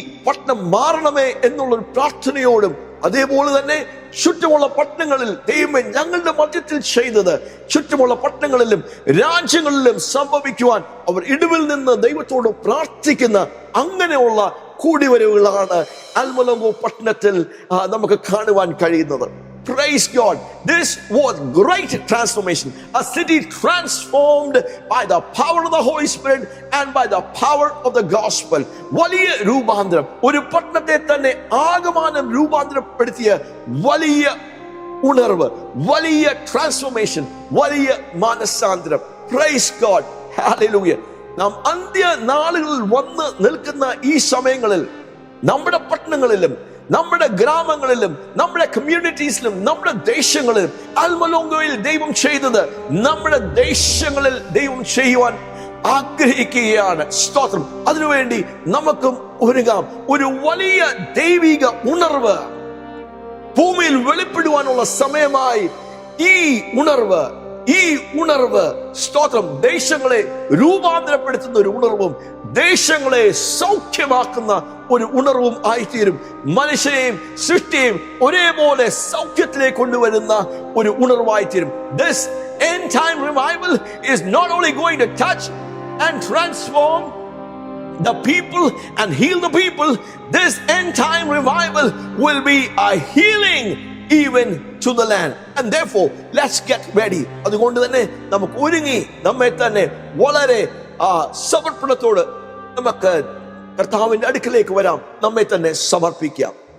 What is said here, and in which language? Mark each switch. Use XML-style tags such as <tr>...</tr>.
<ml>പട്ടണം മാറണമേ എന്നുള്ളൊരു പ്രാർത്ഥനയോടും, അതേപോലെ തന്നെ ചുറ്റുമുള്ള പട്ടണങ്ങളിൽ ദൈവമേ ഞങ്ങളുടെ മധ്യത്തിൽ ചെയ്തത് ചുറ്റുമുള്ള പട്ടണങ്ങളിലും രാജ്യങ്ങളിലും സംഭവിക്കുവാൻ അവർ ഇടിവിൽ നിന്ന് ദൈവത്തോട് പ്രാർത്ഥിക്കുന്ന അങ്ങനെയുള്ള കൂടിവരവുകളാണ് അൽമലോഗോ പട്ടണത്തിൽ നമുക്ക് കാണുവാൻ കഴിയുന്നത്.</ml> <en>Praise God. This was great transformation. A city transformed by the power of the Holy Spirit and by the power of the gospel.</en> <ml>വലിയ രൂപാന്തരം, ഒരു പട്ടണത്തെ തന്നെ ആകമാനം രൂപാന്തരപ്പെടുത്തിയ വലിയ ഉണർവ്, വലിയ ട്രാൻസ്ഫോർമേഷൻ, വലിയ മാനസാന്തരം.</ml> <en>Praise God. Hallelujah.</en> <ml>നാം അന്ത്യ നാളുകളിൽ വന്ന് നിൽക്കുന്ന ഈ സമയങ്ങളിൽ നമ്മുടെ പട്ടണങ്ങളിലും നമ്മുടെ ഗ്രാമങ്ങളിലും നമ്മുടെ കമ്മ്യൂണിറ്റീസിലും നമ്മുടെ ദേശങ്ങളിലും അൽമലോഗോയിൽ ദൈവം ചെയ്തത് നമ്മുടെ ദേശങ്ങളിൽ ദൈവം ചെയ്യുവാൻ ആഗ്രഹിക്കുകയാണ്. സ്തോത്രം. അതിനുവേണ്ടി നമുക്കും ഒരുങ്ങാം. ഒരു വലിയ ദൈവിക ഉണർവ് ഭൂമിയിൽ വെളിപ്പെടുവാനുള്ള സമയമായി ഈ ഉണർവ് ഈ ഉണർവ് സ്തോത്രം ദേശങ്ങളെ രൂപാന്തരപ്പെടുത്തുന്ന ഒരു ഉണർവും ദേശങ്ങളെ സൗഖ്യമാക്കുന്ന ഒരു ഉണർവും ആയിത്തീരും. മനുഷ്യനെയും സൃഷ്ടിയെയും ഒരേപോലെ സൗഖ്യത്തിലേക്ക് കൊണ്ടുവരുന്ന ഒരു ഉണർവായിത്തീരും.</ml> <en>This end time revival is not only going to touch and transform the people and heal the people. This end time revival will be a healing even to the land, and therefore let's get ready.</en> <ml>അതുകൊണ്ട് തന്നെ നമുക്ക് ഒരുങ്ങി നമ്മെ തന്നെ വളരെ സമർപ്പണത്തോട് നമുക്ക് കർത്താവിന്റെ അടുക്കലേക്ക് വരാം, നമ്മെ തന്നെ സമർപ്പിക്കാം.</ml>